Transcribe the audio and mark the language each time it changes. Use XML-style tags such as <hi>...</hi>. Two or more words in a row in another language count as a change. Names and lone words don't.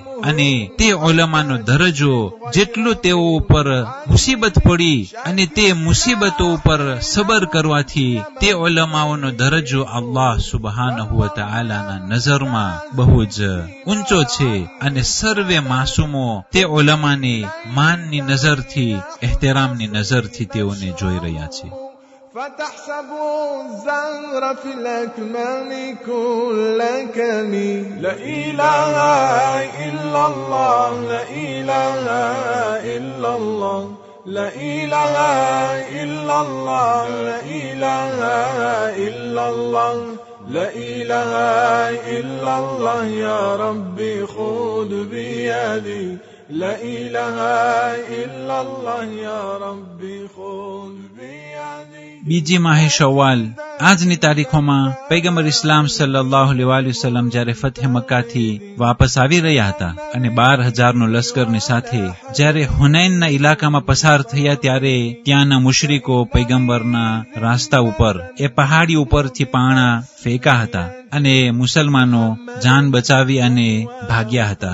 <gu>અને તે ઉલમાનો દરજ્જો જેટલો તેઓ ઉપર મુસીબત પડી અને તે મુસીબતો ઉપર સબર કરવાથી તે ઉલમાઓનો દરજ્જો</gu> <ar>الله سبحانه وتعالى</ar> <gu>નજરમાં બહુ જ ઊંચો છે. અને સર્વે માસૂમો તે ઉલમાને માનની નજરથી, એહતરામની નજરથી તેઓને જોઈ રહ્યા છે.</gu> <ar>فتحسبوا الزهر في الأكمام كل كمي لا إله إلا الله لا إله إلا الله لا إله إلا الله لا إله إلا الله لا إله إلا الله يا ربي خذ بيدي لا إله إلا الله يا ربي خذ بيدي.</ar> <gu>બીજી માહે શવ્વાલ, આજની તારીખોમાં પૈગંબર ઇસ્લામ</gu> <ar>صلى الله عليه وسلم</ar> <gu>જ્યારે ફતહ મક્કાથી વાપસ આવી રહ્યા હતા અને 12,000 નો લશ્કરની સાથે જ્યારે હુનૈનના ઇલાકામાં પસાર થયા ત્યારે ત્યાંના મુશરિકો પૈગંબરના રાસ્તા ઉપર એ પહાડી ઉપરથી પાણા ફેંકા હતા અને મુસલમાનો જાન બચાવી અને ભાગ્યા હતા.</gu>